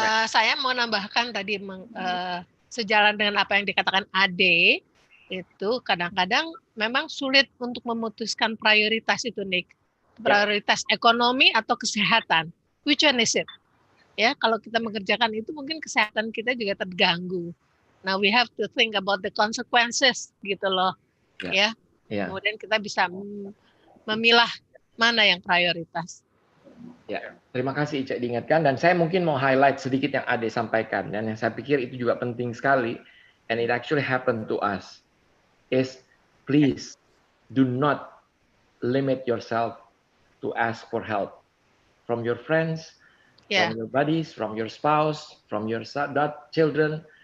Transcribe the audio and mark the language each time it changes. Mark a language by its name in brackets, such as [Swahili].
[Indonesian] Saya mau nambahkan tadi sejalan dengan apa yang dikatakan Ade, itu kadang-kadang memang sulit untuk memutuskan prioritas itu, Nick. Prioritas ekonomi atau kesehatan. [English] Which one is it? [Indonesian] Ya, kalau kita mengerjakan itu mungkin kesehatan kita juga terganggu. [English] Now we have to think about the consequences [Indonesian] gitu loh. Ya. Kemudian kita bisa memilah mana yang prioritas. Ya, terima kasih Ica diingatkan dan saya mungkin mau highlight sedikit yang Ade sampaikan dan yang saya pikir itu juga penting sekali [English] and it actually happened to us is please do not limit yourself to ask for help from your friends, from your buddies, from your spouse, from your children.